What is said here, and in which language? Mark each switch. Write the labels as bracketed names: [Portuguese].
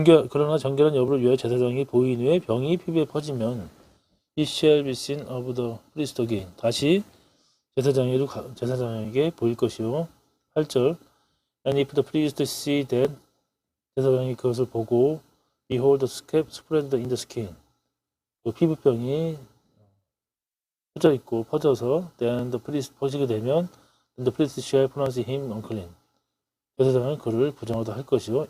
[Korean] 그러나 정결한 여부를 위하여 제사장이 보인 후에 병이 피부에 퍼지면 [English] he shall be seen of the priest again. [Korean] 다시 제사장에게 보일 것이요. 8절. [English] And if the priest see that [Korean] 제사장이 그것을 보고 [English] behold the scab spread in the skin. [Korean] 그 피부병이 퍼져서 [English] then the priest [Korean] 퍼지게 되면 [English] then the priest shall pronounce him unclean. [Korean] 제사장은 그를 부정하다 할 것이요.